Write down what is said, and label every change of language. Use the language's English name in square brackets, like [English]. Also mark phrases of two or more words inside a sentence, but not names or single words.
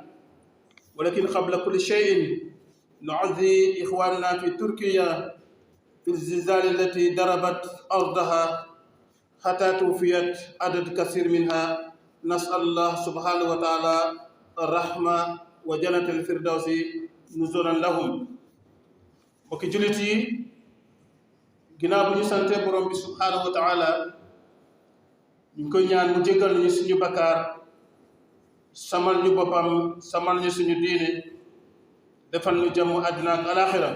[Arabic] ولكن قبل كل شيء نعزي إخواننا في تركيا في الزلزال التي ضربت أرضها حتى توفيت عدد كثير منها. نسأل الله سبحانه وتعالى الرحمة وجنة الفردوس نزولا لهم. [Wolof] mbokki jullit yi, ginnaaw bu ñu sante borom bi [Arabic] سبحانه وتعالى, [Wolof] ñu ngi koy ñaan mu jéggal ñu suñu bakkaar, samal ñu boppam, samal ñu suñu diine, defal ñu jàmm àddina ak alaaxira.